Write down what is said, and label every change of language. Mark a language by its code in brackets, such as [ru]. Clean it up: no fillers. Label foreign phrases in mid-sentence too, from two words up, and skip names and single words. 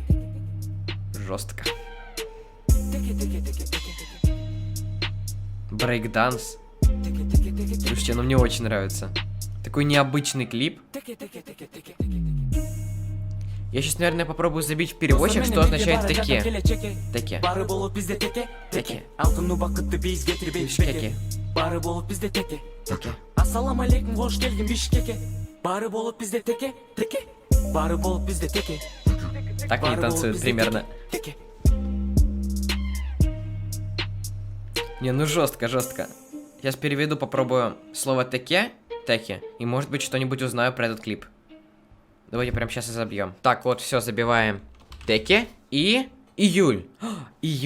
[ru] Жестко. Брейкданс. Слушайте, ну мне очень нравится. Такой необычный клип. Я сейчас, наверное, попробую забить в переводчик, что означает теке. [ky] Теке. Теке. Бишкеки. Теке. [ar] السلام عليكم, [ky] кош келдиң Бишкекке. Бары болуп бизде теке, теке. Бары болуп бизде теке. [ru] Так они танцуют примерно. Не, ну жестко, жестко. Сейчас переведу, попробую слово теке, теке, и может быть что-нибудь узнаю про этот клип. Давайте прямо сейчас и забьем. Так, вот, все, забиваем. Теке и июль. Июль?